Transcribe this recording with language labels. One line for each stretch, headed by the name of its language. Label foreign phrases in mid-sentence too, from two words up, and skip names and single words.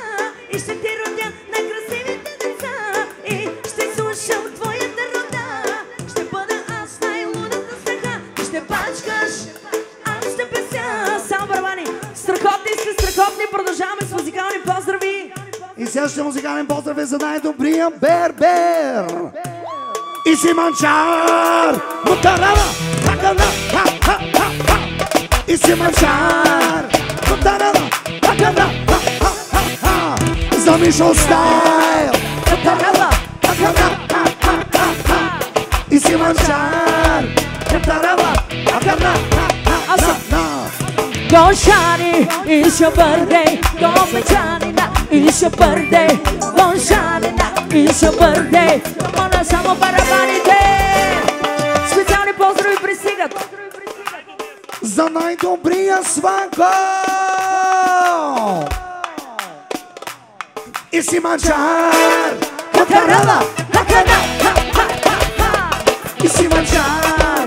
Bulgarian: И ще ти родя най-красивите деца. И ще слушам твоята рода, ще бъда аз най-лудата снаха. Ти ще бачкаш, аз ще песя. Само барабани, страхотни сте, страхотни. Продължаваме с музикални поздрави. И следващия музикален поздрав е за най-добрия Бербер. И си манчар, мутарава, хакана, ха-ха-ха-ха. И си манчар, мутарава, хакана, ха-ха-ха-ха. За Мишо стайл, мутарава, хакана, ха-ха-ха. si mangiar, cantarava, a cantar,
English: Don Shani, it's your birthday. Don Mechani, it's your birthday. Don Shani, it's your birthday.
Bulgarian: Мона само барабаните. Специални поздрави пристигат. За най-добрия сванко! И си манджар! Катарала! Хакана! И си манджар!